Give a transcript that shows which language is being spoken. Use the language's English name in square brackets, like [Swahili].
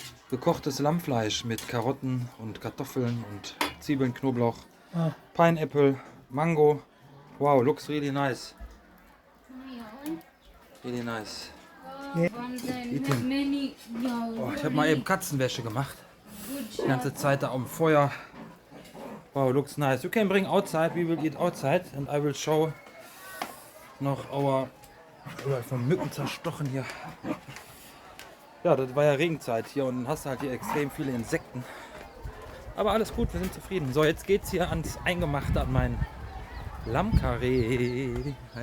[German] Gekochtes Lammfleisch mit Karotten und Kartoffeln und Zwiebeln, Knoblauch, Pineapple, Mango. [English] Wow, looks really nice. Really nice. [German] Oh, ich habe mal eben Katzenwäsche gemacht. Die ganze Zeit da am Feuer. [English] Wow, looks nice. You can bring outside. We will eat outside and I will show [German] noch überall von Mücken zerstochen hier. Ja, das war ja Regenzeit hier und dann hast du halt hier extrem viele Insekten. Aber alles gut, wir sind zufrieden. So, jetzt geht's hier ans Eingemachte, an mein Lammkarree.